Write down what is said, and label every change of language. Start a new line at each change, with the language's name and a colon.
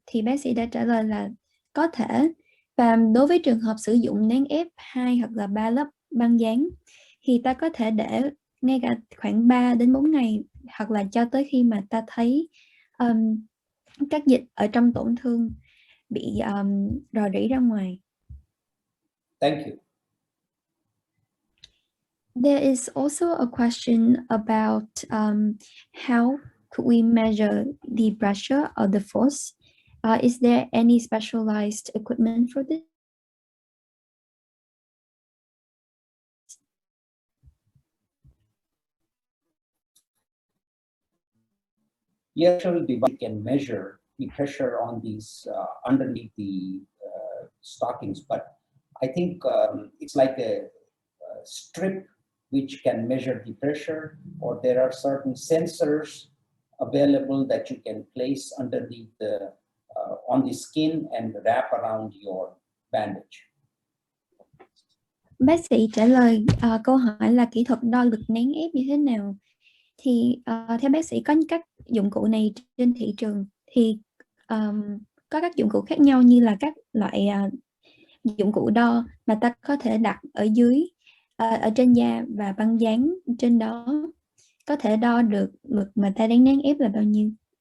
Vietnamese: Thì bác sĩ đã trả lời là có thể. Và đối với trường hợp sử dụng nén ép 2 hoặc là 3 lớp băng dán thì ta có thể để ngay cả khoảng 3 đến 4 ngày, hoặc là cho tới khi mà ta thấy các dịch ở trong tổn thương bị rò rỉ ra ngoài.
English: Thank you. There is also a question about how could we measure the pressure or the force? Is there any specialized equipment for this? The actual device can measure the pressure on these underneath the stockings, but I think it's like a strip which can measure the pressure, or there are certain sensors available that you can place underneath the on the skin and wrap around your bandage.
Vietnamese: Bác sĩ trả lời câu hỏi là kỹ thuật đo lực nén ép như thế nào. Thì theo bác sĩ có các dụng cụ này trên thị trường thì có các dụng cụ khác nhau, như là các loại dụng cụ đo mà ta có thể đặt ở dưới, ở trên da và băng dán trên đó, có thể đo được lực mà ta đang nén ép là bao nhiêu.